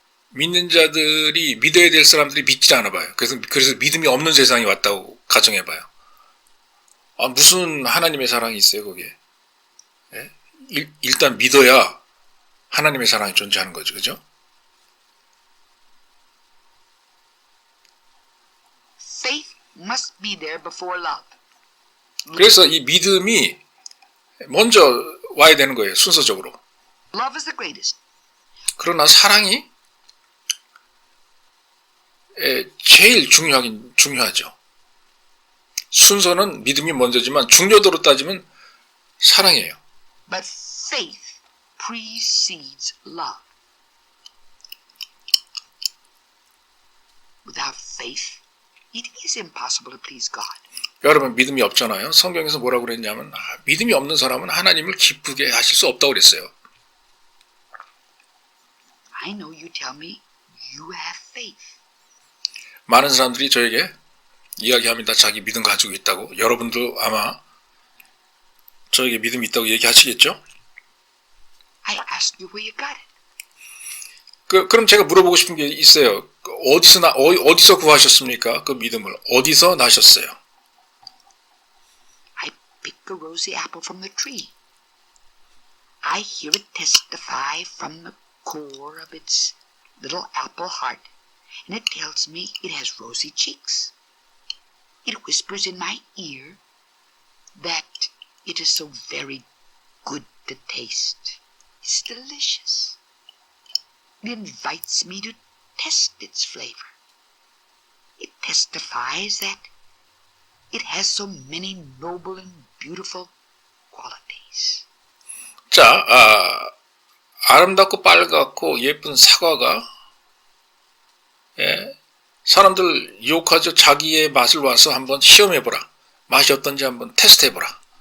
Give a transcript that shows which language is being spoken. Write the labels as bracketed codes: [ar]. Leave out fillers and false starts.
[ko] 믿는 자들이 믿어야 될 사람들이 믿지 않아 봐요. 그래서 믿음이 없는 세상이 왔다고 가정해 봐요. 무슨 하나님의 사랑이 있어요, 거기에. 일단 믿어야 하나님의 사랑이 존재하는 거죠, 그죠? [en] Faith must be there before love. [ko] 그래서 이 믿음이 먼저 와야 되는 거예요, 순서적으로. [en] Love is the greatest. [ko] 그러나 사랑이 제일 중요하죠. 순서는 믿음이 먼저지만 중요도로 따지면 사랑이에요. [en] But faith precedes love. Without faith, it is impossible to please God. [ko] 여러분 믿음이 없잖아요. 성경에서 뭐라고 그랬냐면 믿음이 없는 사람은 하나님을 기쁘게 하실 수 없다고 그랬어요. [en] I know you tell me you have faith. [ko] 많은 사람들이 저에게 이야기합니다. 자기 믿음 가지고 있다고. 여러분도 아마 저에게 믿음이 있다고 얘기하시겠죠? [en] I asked you where you got it. [ko] 그럼 제가 물어보고 싶은 게 있어요. 어디서 구하셨습니까? 그 믿음을 어디서 나셨어요? [en] I picked a rosy apple from the tree. I hear it testify from the core of its little apple heart, and it tells me it has rosy cheeks. It whispers in my ear that it is so very good to taste. It's delicious. It invites me to test its flavor. It testifies that it has so many noble and beautiful qualities. [ko] 자, 아름답고 빨갛고 예쁜 사과가 사람들 유혹하죠. 자기의 맛을 와서 한번 시험해보라. 맛이 어떤지 한번 테스트해보라.